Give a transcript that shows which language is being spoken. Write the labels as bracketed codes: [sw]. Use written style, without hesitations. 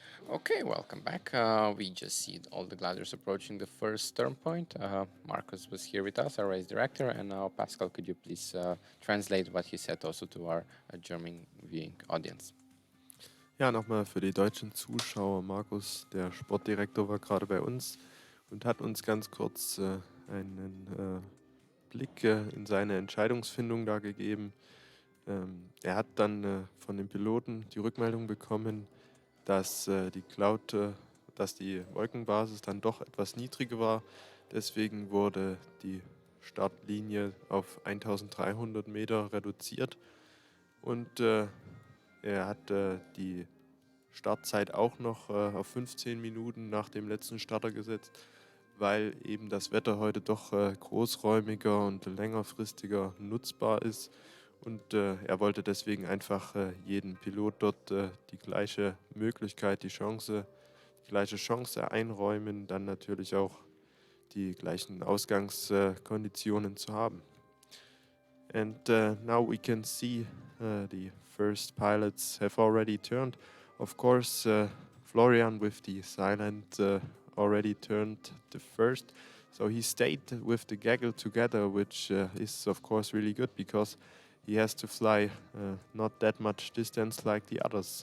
[en] Okay, welcome back. We just see all the gliders approaching the first turn point. Marcus was here with us, our race director, and now Pascal, could you please translate what he said also to our German viewing audience? [de] Ja, nochmal für die deutschen Zuschauer. Markus, der Sportdirektor, war gerade bei uns und hat uns ganz kurz einen Blick in seine Entscheidungsfindung da gegeben. Er hat dann von den Piloten die Rückmeldung bekommen, dass dass die Wolkenbasis dann doch etwas niedriger war. Deswegen wurde die Startlinie auf 1300 Meter reduziert und er hat die Startzeit auch noch auf 15 Minuten nach dem letzten Starter gesetzt, weil eben das Wetter heute doch großräumiger und längerfristiger nutzbar ist. Und er wollte deswegen einfach jedem Pilot dort die gleiche Möglichkeit, die gleiche Chance einräumen, dann natürlich auch die gleichen Ausgangskonditionen zu haben. [en] And now we can see the first pilots have already turned. Of course, Florian with the silent already turned the first. So he stayed with the gaggle together, which is of course really good because he has to fly not that much distance like the others.